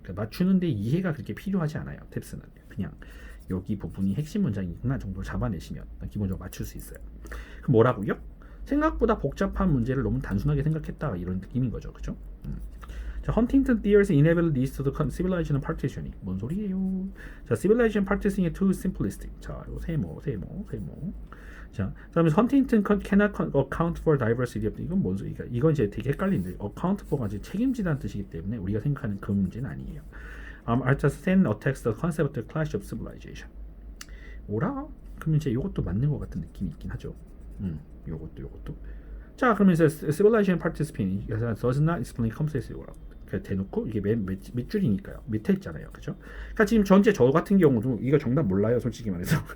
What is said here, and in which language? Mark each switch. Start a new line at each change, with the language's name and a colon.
Korean: 그러니까 맞추는데 이해가 그렇게 필요하지 않아요. 탭스는 그냥 여기 부분이 핵심 문장이구나 정도를 잡아내시면 기본적으로 맞출 수 있어요. 그럼 뭐라고요? 생각보다 복잡한 문제를 너무 단순하게 생각했다 이런 느낌인 거죠, 그죠?
English: 자, Huntington theories inevitably leads to the civilization partitioning.
Korean: 뭔 소리예요?
English: 자, civilization partitioning is too simplistic.
Korean: 자, 이거 세모.
English: 자, 그다음에 Huntington cannot account for diversity of
Korean: 이건 뭔 소리가? 이건 이제 되게 헷갈리는데 account for가 이제 책임지다는 뜻이기 때문에 우리가 생각하는 그 문제는 아니에요.
English: Sen attacks the concept of the clash of civilization.
Korean: 뭐라? 그러면 이제 이것도 맞는 것 같은 느낌이 있긴 하죠. 요것도. 자, 그러면 이제
English: civilization participating does not explain complexity of world.
Korean: 대놓고 이게 밑줄이니까요. 밑에 있잖아요, 그죠? 그러니까 지금 전체 저 같은 경우도 이거 정답 몰라요, 솔직히 말해서.